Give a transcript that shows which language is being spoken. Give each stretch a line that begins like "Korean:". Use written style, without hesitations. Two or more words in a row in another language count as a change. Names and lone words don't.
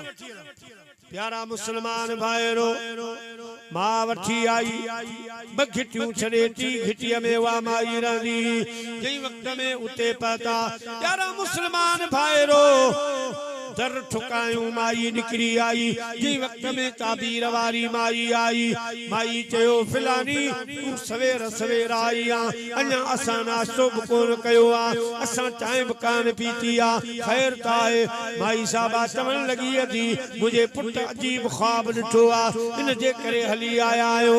Sindhi: प्यारा मुसलमान भाइरो, मां वठी आई, 2 घिटियूं छॾे 3 घिटीअ में वा माई रहंदी। जंहिं वक़्त में उते पहुता, प्यारा मुसलमान भाइरो, दर ठुकायूं, माई निकिरी आई। जंहिं वक़्त में ताबीर वारी माई आई, माई चयो फिलानी तूं सवेर सवेर आई आहे, अञा असां नाश्तो बि कोन कयो आहे, असां चांहि बि कान पीती आहे, ख़ैर त आहे। माई साहबा चवण लॻी थी, मुंहिंजे पुट अजीब ख्वाब ॾिठो आहे, इन जे करे हली आया आहियूं।